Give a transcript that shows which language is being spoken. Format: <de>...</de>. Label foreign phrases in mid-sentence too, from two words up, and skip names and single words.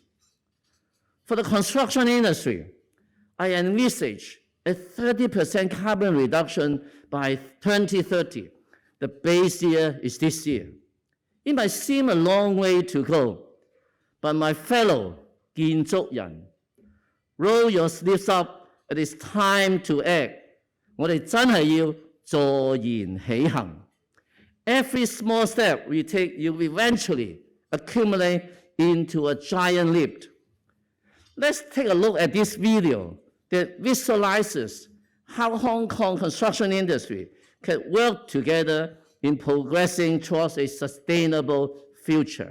<en>For the construction industry, I envisage a 30% carbon reduction by 2030. The base year is this year. It might seem a long way to go, but my fellow 建築人, roll your sleeves up, it is time to act.</en> <yue>我哋真係要坐言起行.</yue> <en>Every small step we take will eventually accumulate into a giant leap. Let's take a look at this video that visualizes how Hong Kong construction industry can work together in progressing towards a sustainable future.</en>